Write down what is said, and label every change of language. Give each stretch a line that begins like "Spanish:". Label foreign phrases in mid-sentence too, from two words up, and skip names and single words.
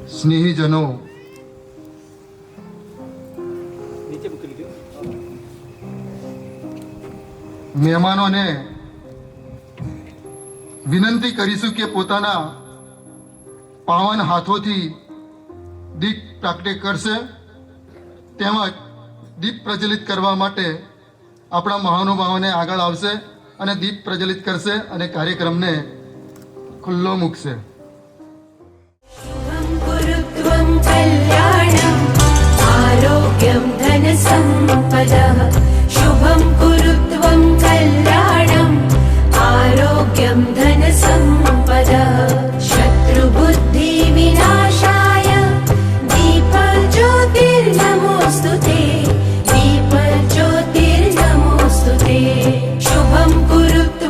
Gujarati: સ્નેહીજનો, મહેમાનોને વિનંતી કરીશું કે પોતાના પાવન હાથોથી દીપ પ્રાગટ્ય કરશે તેમજ દીપ પ્રજ્વલિત કરવા માટે આપણા મહાનુભાવોને આગળ આવશે અને દીપ પ્રજ્વલિત કરશે અને કાર્યક્રમને ખુલ્લો મૂકશે.
Sanskrit: गुरुत्वं कल्याणम् आरोग्यं धनसम्पदः शुभं कुरुत्वं कल्याणम् आरोग्यं धनसम्पदः शत्रुबुद्धिविनाशाय दीपज्योतिर्नमोऽस्तु ते दीपज्योतिर्नमोऽस्तु ते शुभं कुरु